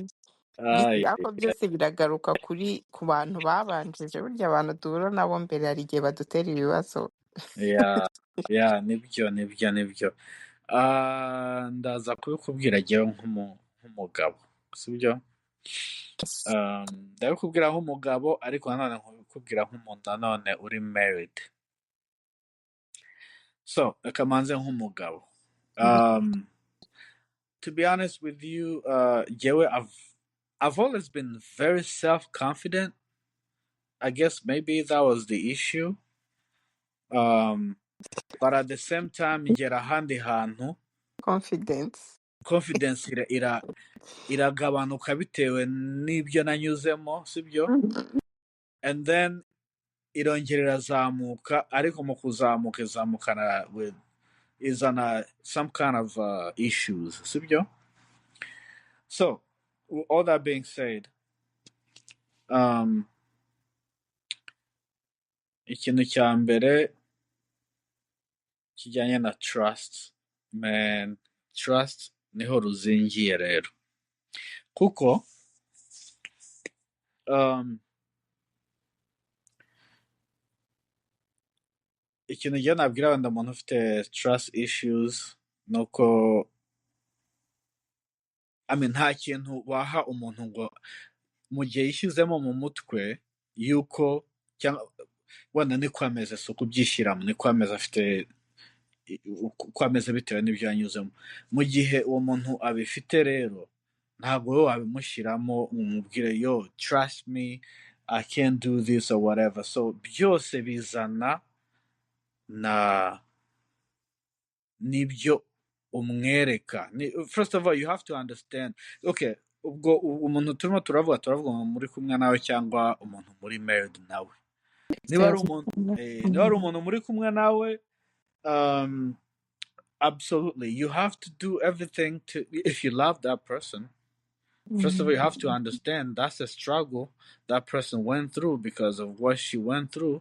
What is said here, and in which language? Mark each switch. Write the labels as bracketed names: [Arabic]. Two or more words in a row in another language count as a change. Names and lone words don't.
[Kinyarwanda] Ariko byose biragaruka ku bantu babanjije, burya abantu duhura nabo mbere hari igihe badutera ibibazo. nibyo. Ndaza kubikubwira jyewe nk'umugabo, sibyo. Ndabikubwira nk'umugabo, ariko nanone nkubikubwira nk'umuntu nanone uri married. So reka manze nk'umugabo. [English] To be honest with you, [Kinyarwanda] jyewe [English] I've always been very self-confident. I guess maybe that was the issue. But at the same time, [Kinyarwanda] ngera ahandi hantu confidence iragabanuka bitewe n'ibyo nanyuzemo, sibyo. [English] And then [Kinyarwanda] irongera irazamuka, ariko mu kuzamuka izamukana izana [English] some kind of issues, [Kinyarwanda] sibyo. [English] So all that being said, [Kinyarwanda] ikintu cya mbere kijyanye na [English] trust, man, trust [Kinyarwanda] niho ruzingiye rero, kuko ikintu njye nabwira wenda umuntu ufite [English] trust issues [Kinyarwanda] nuko nta kintu waha umuntu ngo mu gihe yishyizemo mu mutwe yuko, cyangwa wenda niko ameze, si ukubyishyiramo, niko ameze, afite uko ameze bitewe n'ibyo yanyuzemo. Mu gihe uwo muntu abifite rero, ntabwo wowe wabimushyiramo umubwire yo [English] trust me, I can't do this or whatever. [Kinyarwanda] So byose bizana n'ibyo umwereka. [English] First of all, you have to understand, [Kinyarwanda] okay, ubwo umuntu turimo turavuga muri kumwe nawe cyangwa umuntu muri married nawe. Niba ari umuntu muri kumwe nawe, [English] absolutely, you have to do everything to, if you love that person, first of all, you have to understand that's a struggle that person went through because of what she went through.